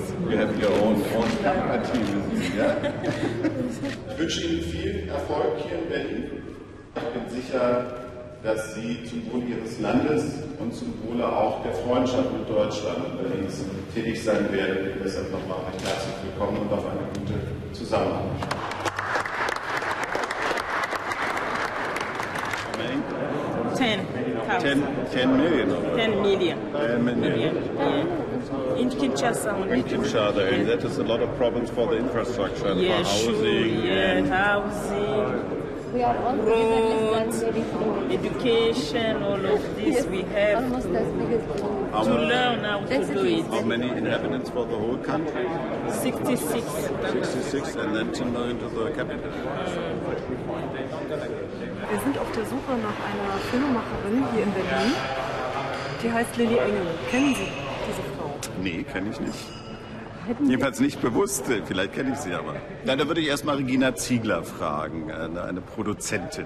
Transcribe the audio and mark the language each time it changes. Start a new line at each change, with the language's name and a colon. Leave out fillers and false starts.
English: You have your own camera team with you, ja?
German: Ich wünsche Ihnen viel Erfolg hier in Berlin. Ich bin sicher, dass Sie zum Wohl Ihres Landes und zum Wohle auch der Freundschaft mit Deutschland und Berlin tätig sein werden. Deshalb nochmal recht herzlich willkommen und auf eine gute Zusammenarbeit.
English: $10 million. 10 million. 10 million. In Kinshasa only. In Kinshasa, and that is a lot of problems for the infrastructure, and Yeah, for housing. sure, housing, roads, education, all of this we have to learn how to do it. How many inhabitants for the whole country? 66. 66, and then 10 million to the capital.
German: Wir sind auf der Suche nach einer Filmemacherin hier in Berlin. Die heißt Lilly Engel. Kennen Sie diese Frau? Nee, kenne ich nicht. Jedenfalls nicht bewusst, vielleicht kenne ich sie aber. Na, da würde ich erstmal Regina Ziegler fragen, eine Produzentin.